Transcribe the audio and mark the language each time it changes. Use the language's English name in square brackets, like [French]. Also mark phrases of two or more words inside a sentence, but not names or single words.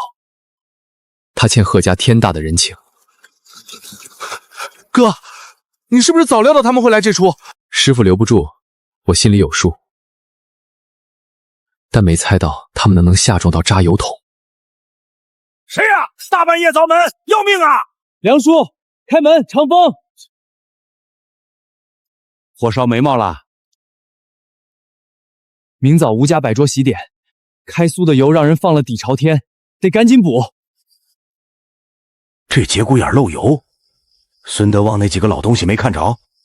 [Chinese] 他欠賀家天大的人情。哥，你是不是早料到他們會來這出？師傅留不住，我心裡有數，但沒猜到他們能下重到扎油桶。誰呀？大半夜凿門，要命啊！梁叔，開門！長風，火燒眉毛了。明早吳家擺桌喜點，開酥的油讓人放了底朝天，得趕緊補。這節骨眼漏油，孫德旺那幾個老東西沒看着？